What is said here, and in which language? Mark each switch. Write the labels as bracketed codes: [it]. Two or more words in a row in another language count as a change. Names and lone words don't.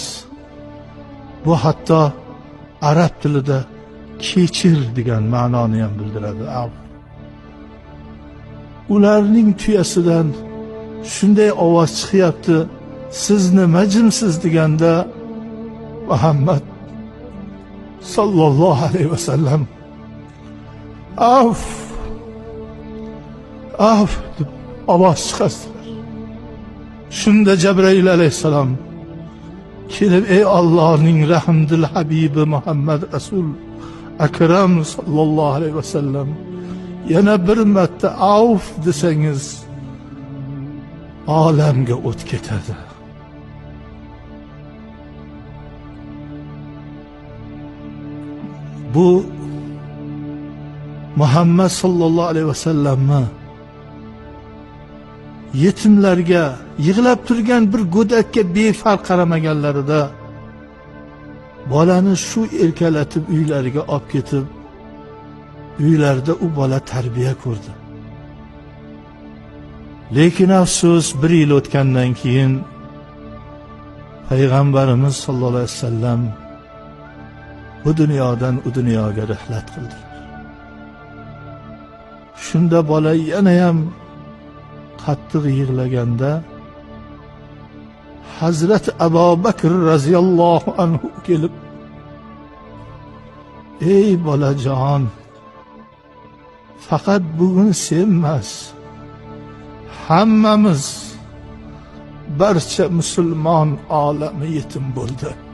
[uz] Bu hatto arab tilida kechir degan ma'noni ham bildiradi. Af. Ularning tuyasidan shunday ovoz chiqyapti. Siz nima jimsiz deganda Muhammad [ar] صلى الله عليه وسلم [uz] af, af deb ovoz chiqardilar. Shunda Cebrail aleyhisselam kelib, ey Allohning rahmdil habibi Muhammad Rasul Akram [ar] صلى الله عليه وسلم, [uz] yana bir marta af desangiz olamga o't ketadi. Bu Muhammed [ar] صلى الله عليه وسلم'ni [uz] yetimlarga, yig'lab turgan bir go'dakka befarq qaramaganlarida bolani shu erkalatib uylariga olib ketib, uylarda u bola tarbiya ko'rdi. Lekin afsus, bir yil o'tgandan keyin Peygamberimiz [ar] صلى الله عليه وسلم [uz] bu dunyodan u dunyoga rihlat qildilar. Shunda bola yana ham qattiq yig'laganda Hazrat Abu Bakr [ar] رضي الله عنه [uz] kelib, ey bolajon, faqat bugun sen emas, hammamiz, barcha musulmon olami yetim bo'ldi.